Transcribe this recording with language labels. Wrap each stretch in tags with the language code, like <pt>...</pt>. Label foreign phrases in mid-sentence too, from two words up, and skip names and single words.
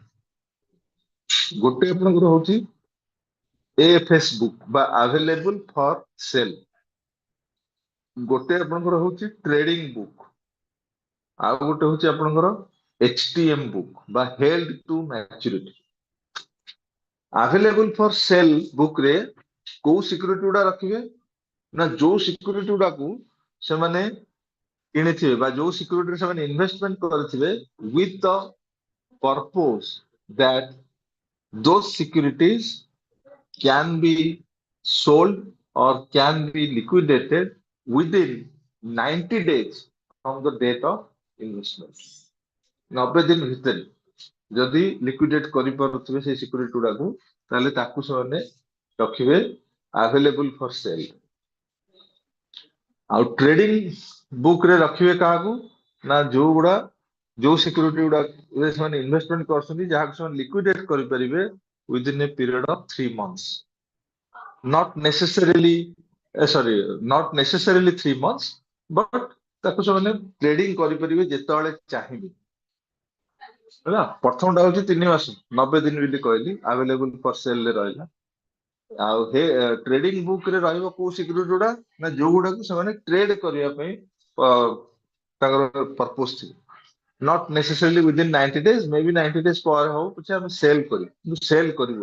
<or>ଗୋଟେ ଆପଣଙ୍କର ହଉଛି</or> <en>AFS book</en> <or>ବା</or> <en>available for sale,</en> <or>ଗୋଟେ ଆପଣଙ୍କର ହଉଛି</or> <en>trading book,</en> <or>ଆଉ ଗୋଟେ ହଉଛି ଆପଣଙ୍କର</or> <en>HTM book</en> <or>ବା</or> <en>held to maturity. available for sale book</en> <or>ରେ କୋଉ ସିକ୍ୟୁରିଟି ଗୁଡା ରଖିବେ ନା ଯୋଉ ସିକ୍ୟୁରିଟି ଗୁଡାକୁ ସେମାନେ କିଣିଥିବେ ବା ଯୋଉ ସିକ୍ୟୁରିଟିରେ ସେମାନେ ଇନଭେଷ୍ଟମେଣ୍ଟ କରିଥିବେ</or> <en>with the purpose that those securities can be sold or can be liquidated within 90 days from the date of investment।</en> <or>90 ଦିନ ଭିତରେ ଯଦି ଲିକ୍ୱିଡେଟ୍ କରିପାରୁଥିବେ ସେଇ ସିକ୍ୟୁରିଟି ଗୁଡାକୁ, ତାହେଲେ ତାକୁ ସେମାନେ ରଖିବେ</or> <en>available for sale.</en> <or>ଆଉ</or> <en>trading book</en> <or>ରେ ରଖିବେ କାହାକୁ ନା ଯୋଉ ସିକ୍ୟୁରିଟି ଗୁଡା ସେମାନେ ଇନଭେଷ୍ଟମେଣ୍ଟ କରୁଛନ୍ତି ଯାହାକୁ ସେମାନେ ଲିକ୍ୱିଡେଟ୍ କରିପାରିବେ</or> <en>within a period of 3 months, not necessarily 3 months, but</en> <or>ତାକୁ ସେମାନେ ଟ୍ରେଡିଂ କରିପାରିବେ ଯେତେବେଳେ ଚାହିଁବେ। ହେଲା, ପ୍ରଥମଟା ହଉଛି 3 ମାସ 90 ଦିନ ବୋଲି କହିଲି,</or> <en>available for sale</en> <or>ରେ ରହିଲା। ଆଉ</or> <en>trading book</en> <or>ରେ ରହିବ କୋଉ ସିକ୍ୟୁରିଟି ଗୁଡା ନା ଯୋଉ ଗୁଡାକୁ ସେମାନେ ଟ୍ରେଡ କରିବା ପାଇଁ ତାଙ୍କର ପର୍ପୋଜ ଥିବ,</or> <en>not necessarily within 90 days, may be 90 days</en> <or>ପରେ ହଉ ପଛେ ଆମେ ସେଲ୍ କରିବୁ, କିନ୍ତୁ ସେଲ୍ କରିବୁ।</or>